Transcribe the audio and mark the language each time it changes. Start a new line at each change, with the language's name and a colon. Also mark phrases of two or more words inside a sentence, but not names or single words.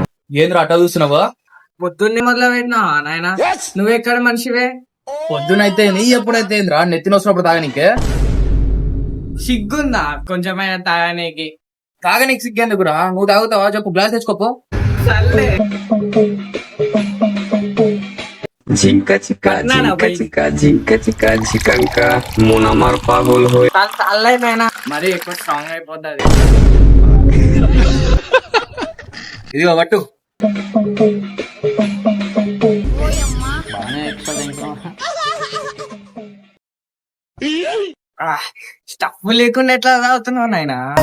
Telugu: ఏంద్ర అట్ట చూస్తున్నావా? పొద్దున్నే మొదలు పెట్టినావా నాయన? నువ్వెక్కడ మనిషివే? పొద్దునైతే నీ ఎప్పుడైతే ఏంద్రా నెత్తిన వస్తున్నప్పుడు తాగనీకే? సిగ్గుందా కొంచెమైనా తాగనీకి? తాగనీకి సిగ్గేందుకురా? నువ్వు తాగుతావా? చెప్పు, గ్లాస్ తెచ్చుకోపో. సర్లే.
Bangla: ঝিঙ্কা চিকা ঝিঙ্কা চিকা ঝিঙ্কা চিকা ঝিকাঙ্কা মন আমার পাগল হয়ে
Telugu: చల్లే నాయన, మరి ఎక్కువ స్ట్రాంగ్ అయిపోతుంది. ఇదిగో పట్టు. స్టఫ్ లేకుండా ఎట్లా తాగుతున్నావు నాయన?